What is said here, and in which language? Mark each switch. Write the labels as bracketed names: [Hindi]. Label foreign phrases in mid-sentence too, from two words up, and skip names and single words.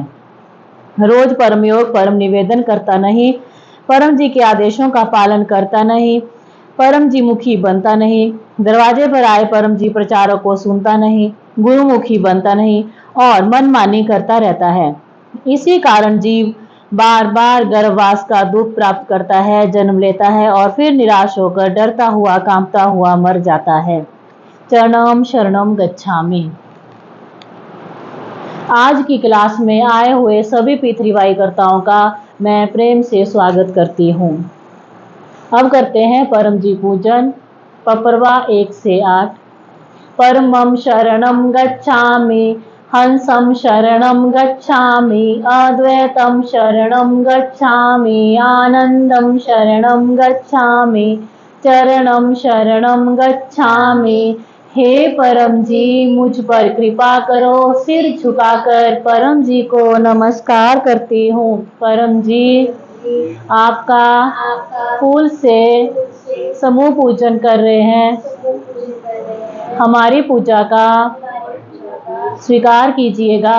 [Hindi] रोज परम योग परम निवेदन करता नहीं, परम जी के आदेशों का पालन करता नहीं, परम जी मुखी बनता नहीं, दरवाजे पर आए परम जी प्रचारक को सुनता नहीं, गुरुमुखी बनता नहीं और मनमानी करता रहता है। इसी कारण जीव बार बार गर्भवास का दुख प्राप्त करता है, जन्म लेता है और फिर निराश होकर डरता हुआ कांपता हुआ मर जाता है। [Pali] चरणम शरणम गच्छामि। [Hindi] आज की क्लास में आए हुए सभी पितृवाईकर्ताओं का मैं प्रेम से स्वागत करती हूँ। अब करते हैं परम जी पूजन। पपरवा 1 से 8। [Pali] परमं शरणं गच्छामि, हंसं शरणं गच्छामि, अद्वैतं शरणं गच्छामि, आनंदं शरणं गच्छामि, चरणं शरणं गच्छामि। [Hindi] हे परम जी, मुझ पर कृपा करो। सिर झुकाकर परम जी को नमस्कार करती हूँ। परम जी, आपका फूल से समूह पूजन कर रहे हैं। हमारी पूजा का स्वीकार कीजिएगा।